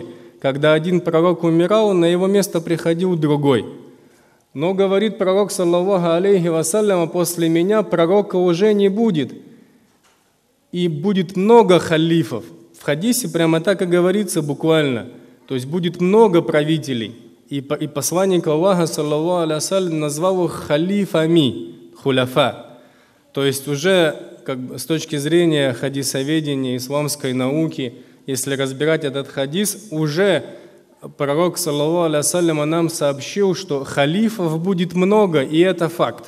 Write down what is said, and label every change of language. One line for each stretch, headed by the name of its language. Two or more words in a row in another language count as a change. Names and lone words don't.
Russian: Когда один пророк умирал, на его место приходил другой. Но, говорит пророк,
Arabic: صلى الله عليه وسلم,
Russian: после меня пророка уже не будет. И будет много халифов. В хадисе прямо так и говорится буквально. То есть будет много правителей. И посланник Аллаха,
Arabic: صلى الله عليه وسلم,
Russian: назвал их халифами, хуляфа. То есть уже как бы, с точки зрения хадисоведения, исламской науки, если разбирать этот хадис, уже пророк,
Arabic: صلى الله عليه وسلم,
Russian: нам сообщил, что халифов будет много, и это факт.